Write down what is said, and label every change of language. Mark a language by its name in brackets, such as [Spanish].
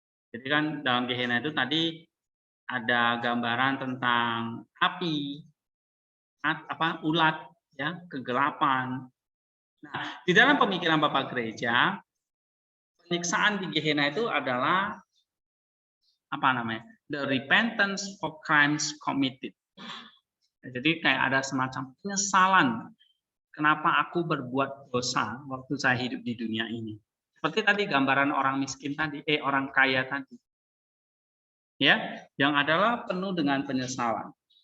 [Indonesian] Jadi kan dalam Gehenna itu tadi ada gambaran tentang api, ulat, ya, kegelapan. Nah, di dalam pemikiran Bapak Gereja, penyiksaan di Gehenna itu adalah apa namanya? [English] The repentance for crimes committed. [Indonesian] Jadi kayak ada semacam penyesalan kenapa aku berbuat dosa waktu saya hidup di dunia ini. Seperti tadi gambaran orang miskin tadi, orang kaya tadi. Ya, yang adalah penuh dengan penyesalan.